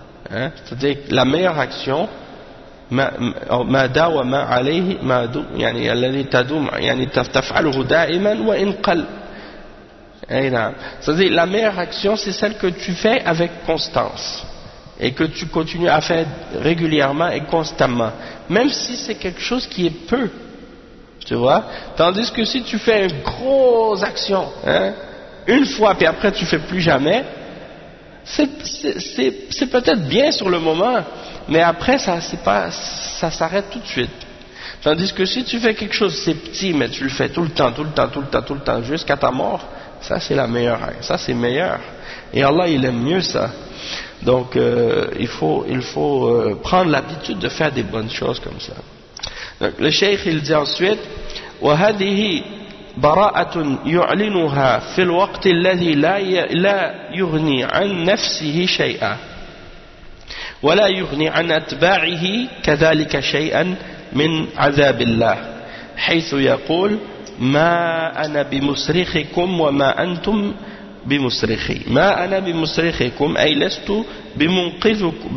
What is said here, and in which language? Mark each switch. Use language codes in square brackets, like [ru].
[fr] C'est-à-dire, la meilleure action, [ar] ما داوم عليه ما دو يعني الذي تدوم يعني تفعله دائما وإن قل أي نعم. [fr] C'est-à-dire la meilleure action, c'est celle que tu fais avec constance et que tu continues à faire régulièrement et constamment, même si c'est quelque chose qui est peu, tu vois. Tandis que si tu fais une grosse action, hein, une fois puis après tu fais plus jamais, c'est peut-être bien sur le moment, mais après ça s'arrête tout de suite. Tandis que si tu fais quelque chose, c'est petit, mais tu le fais tout le temps jusqu'à ta mort, ça c'est la meilleure, hein, ça c'est meilleur, et Allah il aime mieux ça. Donc il faut prendre l'habitude de faire des bonnes choses comme ça. Donc le cheikh il dit ensuite, [ar] wa hadhihi براءة يعلنها في الوقت الذي لا يغني عن نفسه شيئا ولا يغني عن أتباعه كذلك شيئا من عذاب الله، حيث يقول ما أنا بمصرخكم وما أنتم بمصرخي، ما أنا بمصرخكم أي لست بمنقذ